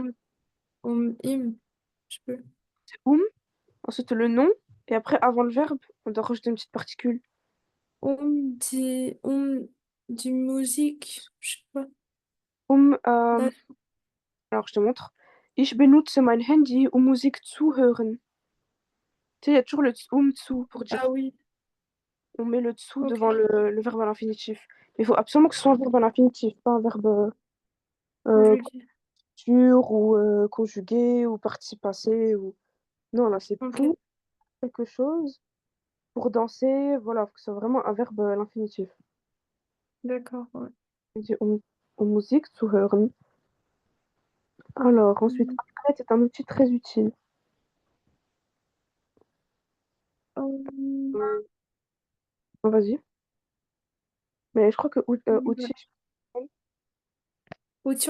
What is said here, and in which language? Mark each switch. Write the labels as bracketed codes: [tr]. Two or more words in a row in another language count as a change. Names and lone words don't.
[fr] Um, im, je peux. c'est ensuite le nom. Et après, avant le verbe, on doit rajouter une petite particule. [de] Die Musik, [fr] je sais pas. Um, Là, alors je te montre. [de] Ich benutze mein Handy, um Musik zu hören. [fr] Tu sais, il y a toujours le zu pour dire Ah oui, on met le zu ok. devant le verbe à l'infinitif. Mais il faut absolument que ce soit un verbe à l'infinitif, pas un verbe Conjugué. futur ou conjugué ou participe passé. Ou... Non, là, c'est Ok, pour quelque chose, pour danser. Voilà, faut que ce soit vraiment un verbe à l'infinitif. d'accord, ouais. On dit [de] Musik zu hören. [fr] Alors, ensuite, Mhm. Internet est un outil très utile. Euh, Vas-y. Mais je crois que ouais. outil, Outil, on